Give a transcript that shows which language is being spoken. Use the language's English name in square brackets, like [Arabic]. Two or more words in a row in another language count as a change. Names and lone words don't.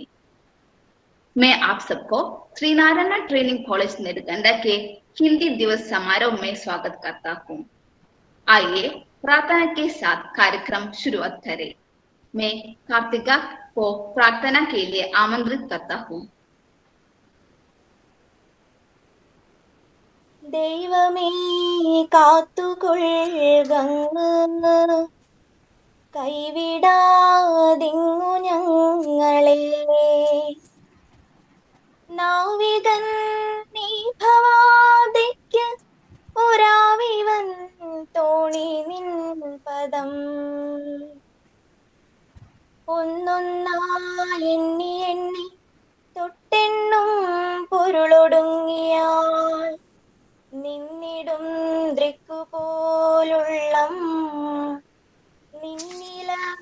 [Hindi] मैं आप सबको श्री नारायण ट्रेनिंग कॉलेज नेरगंडा के हिंदी दिवस समारोह में स्वागत करता हूँ। आइए प्रार्थना के साथ कार्यक्रम शुरुआत करें। मैं कार्तिका को प्रार्थना के लिए आमंत्रित करता हूँ। [Malayalam] ദൈവമേ കാത്തുകൊള്ളുകങ്ങ് കൈവിടാതിങ്ങു ഞങ്ങളെ നാവികൻ നീ ഭവാദിക്ക് ഒരാവിവൻ തോണി നിൻ പദം ഒന്നൊന്നായി എണ്ണി എണ്ണി തൊട്ടെണ്ണും പൊരുളൊടുങ്ങിയാൽ നിന്നിടും ദൃക്കുപോലുള്ളം നിന്നില